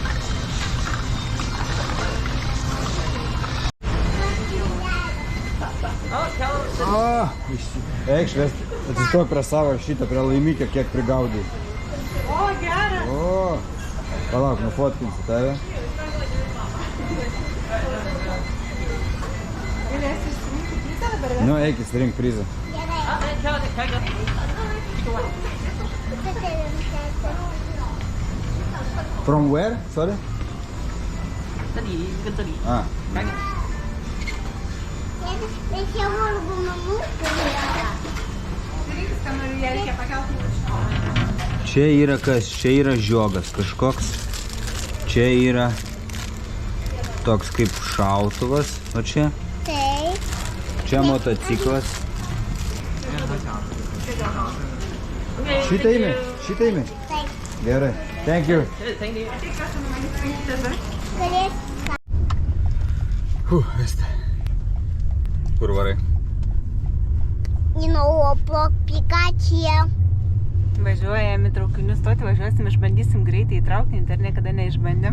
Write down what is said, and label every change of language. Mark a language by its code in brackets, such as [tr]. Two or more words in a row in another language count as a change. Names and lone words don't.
[lt] O, eik švesti. Atsistok prie savo šitą, prie laimikio, kiek prigaudai. O, geras. O, palauk, nufotkinsiu tave. Galėsi išsirinkti prizą dabar? Nu, eik įsirink prizą. [en] From where? Sorry? [zh] 这里跟这里。 Ah. [lt] Reikia vargu namų. Rinkis, ką nori, ją reikia pakelti. Čia yra kas? Čia yra žiogas kažkoks. Čia yra toks kaip šautuvas. O čia? Taip. Čia motociklas. Šitą imi? Šitą imi? Taip. Gerai. [en] Thank you. [lt] Galės. Vesti. Kur varai? Oplok Pikačia. Važiuojam į traukinių stotį, važiuosim, išbandysim greitai į traukinį, dar niekada neišbandėm.